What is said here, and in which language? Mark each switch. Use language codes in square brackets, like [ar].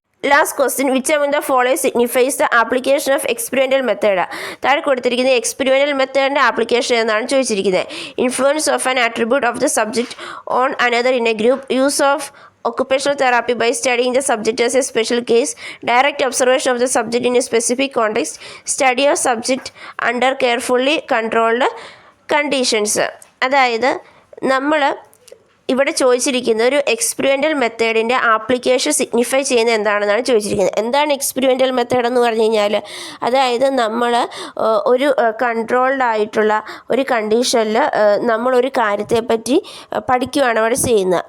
[en] Last question, which among the following signifies the application of experiential method? [ml] താഴെ കൊടുത്തിരിക്കുന്നത് experimental മെത്തേഡിൻ്റെ application എന്നാണ് ചോദിച്ചിരിക്കുന്നത്. [en] Influence of an attribute of the subject on another in a group, use of occupational therapy by studying the subject as a special case, direct observation of the subject in a specific context, study of subject under carefully controlled conditions. [ml] അതായത് നമ്മൾ ഇവിടെ ചോദിച്ചിരിക്കുന്നത് ഒരു experimental മെത്തേഡിൻ്റെ application signify ചെയ്യുന്നത് എന്താണെന്നാണ് ചോദിച്ചിരിക്കുന്നത്. എന്താണ് experimental method എന്ന് പറഞ്ഞു കഴിഞ്ഞാൽ, അതായത് നമ്മൾ ഒരു കൺട്രോൾഡ് ആയിട്ടുള്ള ഒരു കണ്ടീഷനിൽ നമ്മളൊരു കാര്യത്തെപ്പറ്റി പഠിക്കുകയാണ് അവിടെ ചെയ്യുന്നത്.